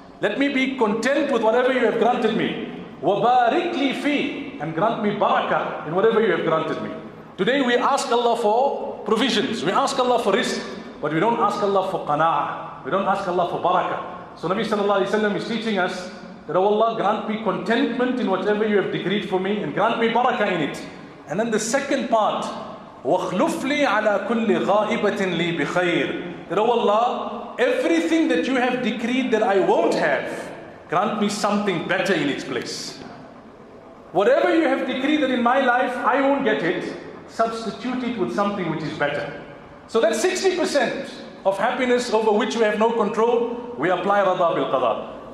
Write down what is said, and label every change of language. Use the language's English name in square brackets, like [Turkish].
[English] Let me be content with whatever you have granted me. [Arabic] وَبَارِكْ لِي فِي, [English] and grant me barakah in whatever you have granted me. Today we ask Allah for provisions, we ask Allah for rizq, but we don't ask Allah for qana'ah, we don't ask Allah for barakah. So Nabi sallallahu alayhi wa sallam is teaching us that, oh Allah, grant me contentment in whatever you have decreed for me, and grant me barakah in it. And then the second part, [Arabic] وَخْلُفْ لِي عَلَى كُلِّ غَائِبَةٍ لِي بِخَيْرٍ. [English] That, oh Allah, everything that you have decreed that I won't have, grant me something better in its place. Whatever you have decreed that in my life I won't get it, substitute it with something which is better. So that 60% of happiness over which we have no control, we apply rada bil qada.